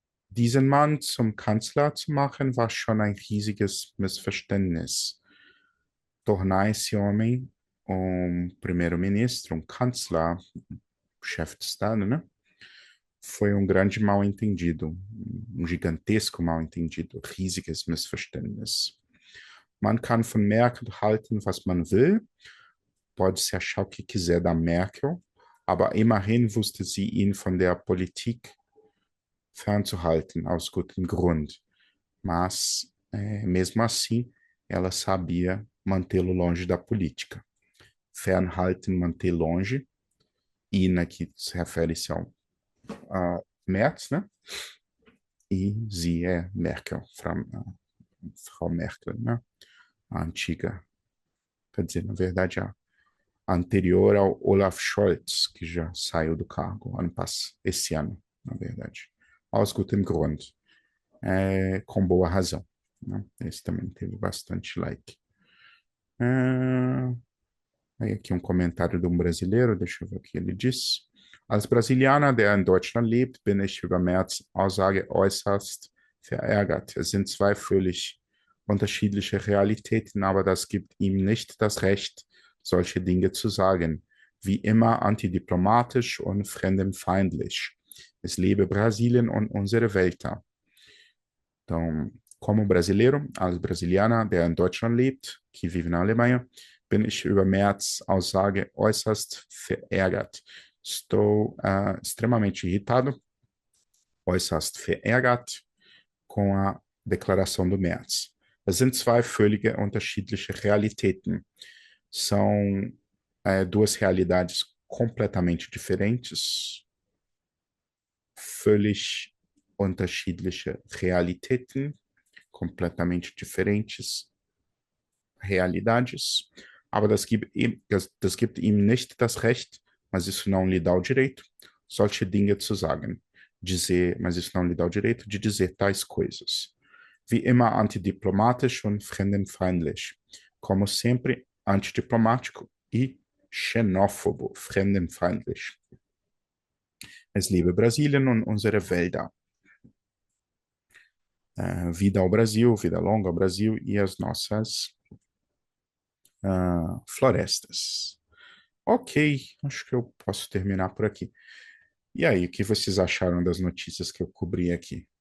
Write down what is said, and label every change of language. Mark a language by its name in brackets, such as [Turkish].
[German] diesen Mann zum Kanzler zu machen, war schon ein riesiges Missverständnis. [Portuguese] Tornar esse homem primeiro-ministro, chanceler, chefe de Estado, né? Foi grande mal-entendido, gigantesco mal-entendido, [German] riesiges Missverständnis. Man kann von Merkel halten, was man will, [Portuguese] pode-se achar o que quiser da Merkel, [German] aber immerhin wusste sie ihn von der Politik fernzuhalten, aus gutem Grund. [Portuguese] Mas, mesmo assim, ela sabia mantê-lo longe da política. Fernhalten, manter longe, Ina, que se refere-se ao Merz, né? E sie é Merkel, Frau Merkel, né? A antiga, quer dizer, na verdade, a anterior ao Olaf Scholz, que já saiu do cargo esse ano, na verdade. [German] Aus gutem Grund, [Portuguese] com boa razão. Né? Esse também teve bastante like. Aí aqui comentário de brasileiro, deixa eu ver o que ele diz. [German] Als Brasilianer, der in Deutschland lebt, bin ich über Merz' Aussage äußerst verärgert. Es sind zwei völlig unterschiedliche Realitäten, aber das gibt ihm nicht das Recht, solche Dinge zu sagen. Wie immer antidiplomatisch und fremdenfeindlich. Es lebe Brasilien und unsere Welt. [Portuguese] Então, como brasileiro, [German] als Brasilianer, der in Deutschland lebt, [Portuguese] que vive na Alemanha, [German] bin ich über Merz' Aussage äußerst verärgert. [Portuguese] Estou extremamente irritado, [German] äußerst verärgert, [Portuguese] com a declaração do Merz. [German] Es sind zwei völlig unterschiedliche Realitäten. [Portuguese] São duas realidades completamente diferentes. [German] Völlig unterschiedliche Realitäten, [Portuguese] completamente diferentes realidades. [German] Aber das gibt ihm nicht das Recht, [Portuguese] mas isso não lhe dá o direito, [German] solche Dinge zu sagen. [Portuguese] Dizer, mas isso não lhe dá o direito de dizer tais coisas. [German] Wie immer antidiplomatisch und fremdenfeindlich. [Portuguese] Como sempre, antidiplomático e xenófobo, [German] fremdenfeindlich. Es lebe Brasilien und unsere Wälder. [Portuguese] Vida ao Brasil, vida longa ao Brasil e as nossas florestas. Ok, acho que eu posso terminar por aqui. E aí, o que vocês acharam das notícias que eu cobri aqui?